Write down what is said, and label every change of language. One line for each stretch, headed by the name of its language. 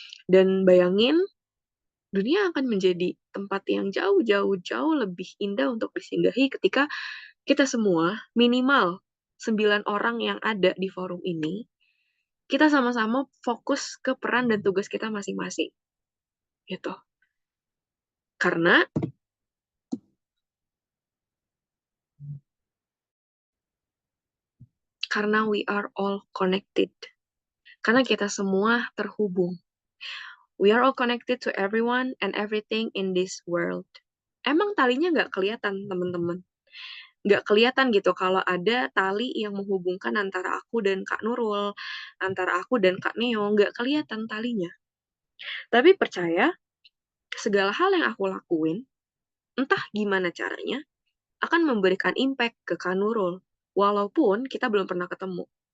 Indonesian: Dan bayangin dunia akan menjadi tempat yang jauh lebih indah untuk disinggahi ketika kita semua minimal 9 orang yang ada di forum ini kita sama-sama fokus ke peran dan tugas kita masing-masing gitu. Karena
English: we are all connected.
Indonesian: Karena kita semua terhubung.
English: We are all connected to everyone and everything in this world.
Indonesian: Emang talinya nggak kelihatan, teman-teman. Nggak kelihatan gitu kalau ada tali yang menghubungkan antara aku dan Kak Nurul, antara aku dan Kak Neo, nggak kelihatan talinya. Tapi percaya, segala hal yang aku lakuin, entah gimana caranya, akan memberikan impact ke Kak Nurul, walaupun kita belum pernah ketemu.